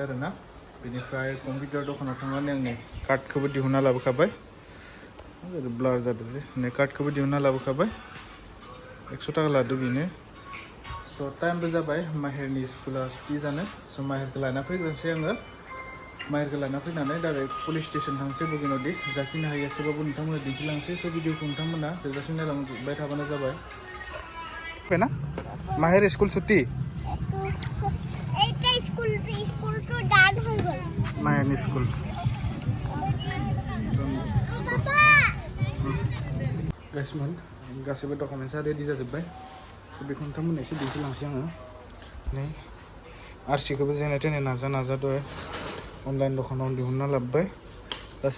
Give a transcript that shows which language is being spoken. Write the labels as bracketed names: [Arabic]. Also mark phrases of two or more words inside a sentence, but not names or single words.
[Bodo] आरो ना बेनिफ्राय कम्पिउटार दखानाव थांनानै आंनि कार्डखौबो दिहुनना लाबोखाबाय ब्लार जादों जे नै कार्डखौबो दिहुनना लाबोखाबाय 100 थाखा लादो बेनो स' टाइमबो जाबाय माहेरनि स्कुला सुटि जानो स' माहेरखौ लाना फैग्रोनोसै आङो माहेरखौ लाना फैनानै [English] direct police station [Bodo] थांसै बगिनदि जाखिनो हायो एसेबाबो नोंथांमोना दिन्थिलांसै स' भिडिअखौ नोंथांमोना जोबजासिम नायलांबाय थाबानो जाबाय ना माहेर स्कुल छुट्टी [Assamese] এইটা স্কুলটো ডান হৈ গ'ল [Bodo] माहेरनि स्कुल गाइसमोन गासैबो डकुमेन्ट्सआ रेडि जाजोब्बाय स' बेखौ नोंथांमोननो एसे दिन्थिलांसै आङो नै RC खौबो जेने तेने नाजादो अनलाइन दखानाव दिहुनना लाबोबाय गासै